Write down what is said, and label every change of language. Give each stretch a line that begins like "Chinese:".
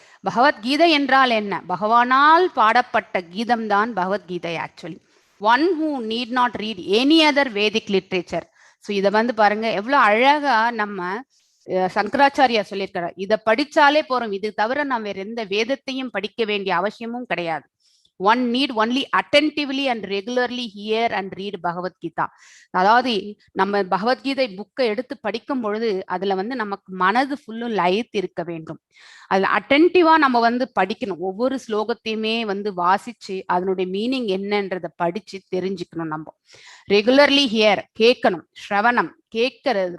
Tamil: பகவத்கீதை என்றால் என்ன? பகவானால் பாடப்பட்ட கீதம் தான் Bhagavad Gita.
English: Actually one who need not read any other Vedic literature.
Tamil: So இதை வந்து பாருங்க எவ்வளோ அழகா நம்ம சங்கராச்சாரியா சொல்லியிருக்கிறார். இதை படிச்சாலே போறோம், இது தவிர நாம் வேற எந்த வேதத்தையும் படிக்க வேண்டிய அவசியமும் கிடையாது.
English: One need only attentively and regularly hear and read
Tamil: Bhagavad Gita. அதாவது நம்ம பகவத்கீதை புக்கை எடுத்து படிக்கும் பொழுது அதுல வந்து நமக்கு மனது ஃபுல்லும் லயித்து இருக்க வேண்டும். அதுல அட்டென்டிவா நம்ம வந்து படிக்கணும். ஒவ்வொரு ஸ்லோகத்தையுமே வந்து வாசிச்சு அதனுடைய மீனிங் என்னன்றதை படிச்சு தெரிஞ்சுக்கணும். நம்ம ரெகுலர்லி ஹியர், கேட்கணும். ஸ்ரவணம், கேட்கறது.